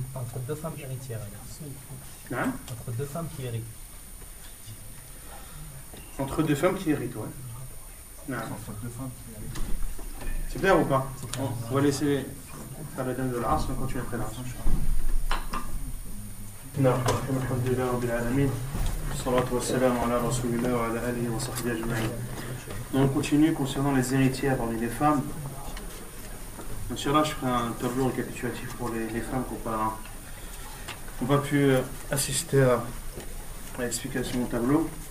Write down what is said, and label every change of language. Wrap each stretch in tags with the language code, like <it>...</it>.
<fr>Entre deux femmes héritières. Hein? Entre deux femmes qui héritent. Entre deux femmes qui héritent, ouais. Non. Entre deux femmes qui arrivent. C'est clair ou pas? On va laisser faire la dame de l'As, on continue après l'As.</fr> <ar>نعم الحمد لله رب العالمين والصلاة والسلام على رسول الله وعلى آله وصحبه أجمعين.</ar> <fr>Donc on continue concernant les héritières parmi les femmes. Inch'Allah, je ferai un tableau récapitulatif pour les femmes qui n'ont pas pu assister à l'explication du tableau.</fr>